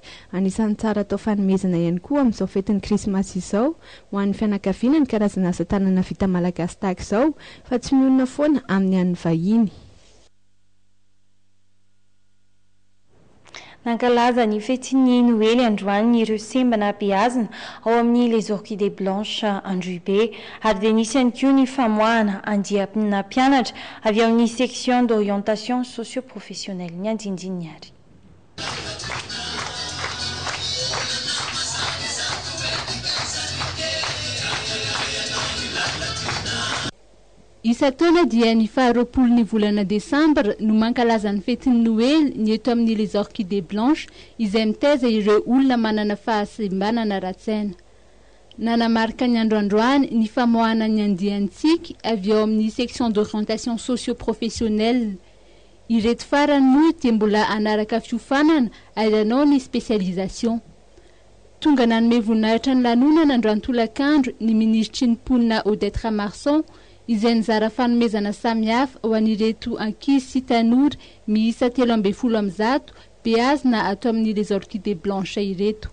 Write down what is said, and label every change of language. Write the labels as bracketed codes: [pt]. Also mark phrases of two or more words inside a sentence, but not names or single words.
[mg] Anisan'ny tsara atao fanomezana ihany koa amin'izao fetin'ny krismasy izao ho an'ny fianakaviana ny karazana asa tanana vita malagasy tahaka izao fa tsy mionona foana amin'ny an'ny vahiny. Nankalaza ny fetiny Noely androany ireo sembana beazina ao amin'ny les orchidées blanches Androibe ary dia nisy ihany koa ny famoahana andiana mpianatra avy amin'ny [fr] section d'orientation socio-professionnelle [mg] ny andindininy ary. Isa-taona dia ny faharoapolon'ny volana Desambra no mankalaza ny fetiny Noely ny eto amin'ny les orchidées blanches izay mitaiza ireo olona manana fahasembanana ra-tsaina. Nanamarika ny androandroany ny famoahana ny andiantsika avy ao amin'ny [fr] section d'orientation socio-professionnelle. [mg] Ireto farany moa dia mbola anaraka fiofanana airanao ny spécialisation. Tonga nanome voninahitra ny lanonana androany tolakandro ny ministry ny mponina Odette Ramarson izay nizara fanomezana samihafa ho an'ireto ankizy sy tanora miisa 13 beazina ato amin'ny les orchidées blanches ireto.